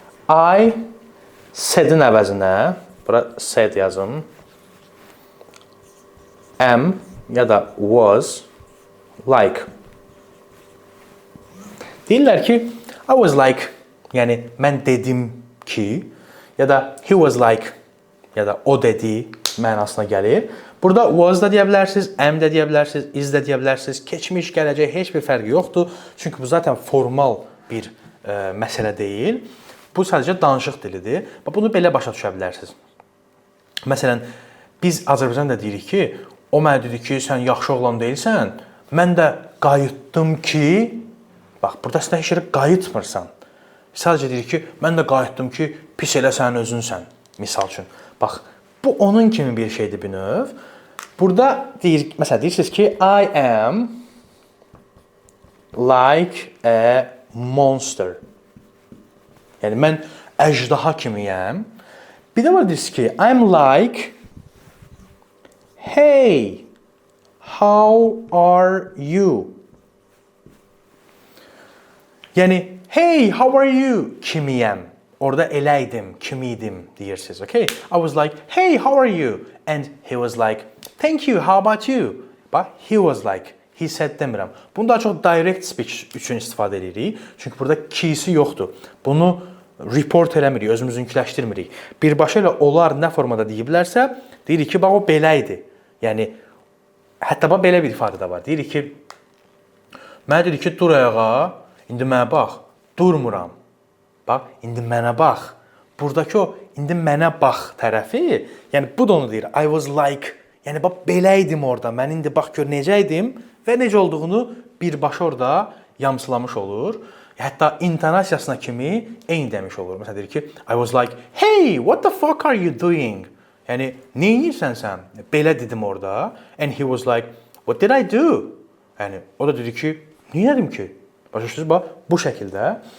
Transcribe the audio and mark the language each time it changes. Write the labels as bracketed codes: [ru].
[az] I said-in əvəzinə, bura said yazım, am ya da was like. Deyirlər ki, I was like, yəni mən dedim ki, ya da he was like, ya da o dedi mənasına gəlir. Burada was da deyə bilərsiniz, am da deyə bilərsiniz, is da deyə bilərsiniz. Keçmiş, gələcək heç bir fərqi yoxdur. Çünki bu zaten formal bir məsələ deyil. Bu sadəcə danışıq dilidir. Bunu belə başa düşə bilərsiniz. Məsələn, biz Azərbaycanda deyirik ki, o mənə dedi ki, sən yaxşı oğlan deyilsən, mən də qayıtdım ki, bax, burada sən heç yerə qayıtmırsan. Sadəcə deyirik ki, mən də qayıtdım ki, pis elə sən özünsən, misal üçün. Bax, bu onun kimi bir şeydir bir növ. [en] Burada məsələn, deyirsiniz ki, I am like a monster. [az] Yəni, mən əjdaha kimiyəm. [en] Bir də var deyirsiniz ki, I'm like, hey, how are you? [az] Yəni, hey, how are you? Kimiyəm. Orada eləydim, kimiydim deyirsiniz. Okay? [en] I was like, hey, how are you? And he was like, thank you, how about you? [az] Bax, he was like, he said demirəm. Bunu daha çox direct speech üçün istifadə edirik. Çünki burada ki'si yoxdur. Bunu report eləmirik, özümüzünkiləşdirmirik. Birbaşa ilə onlar nə formada deyiblərsə, deyirik ki, bax, o belə idi. Yəni, hətta bax, belə bir ifadə də var. Deyirik ki, mənə dedi ki, dur ayağa, indi mənə bax, durmuram. Bax, indi mənə bax. Buradakı o, indi mənə bax tərəfi, yəni bu da onu deyir. I was like, yəni bax, belə idim orada. Mən indi bax, gör necə idim və necə olduğunu birbaşa orada yamsılamış olur. Hətta intonasiyasına kimi eyni demiş olur. [en] Məsələn, deyir ki, I was like, hey, what the fuck are you doing? Yəni, nə edirsən sən? Belə dedim orada. And he was like, what did I do? [az] Yəni, o da dedi ki, nə edim ki? Başa düşdünüz, bax, bu şəkildə.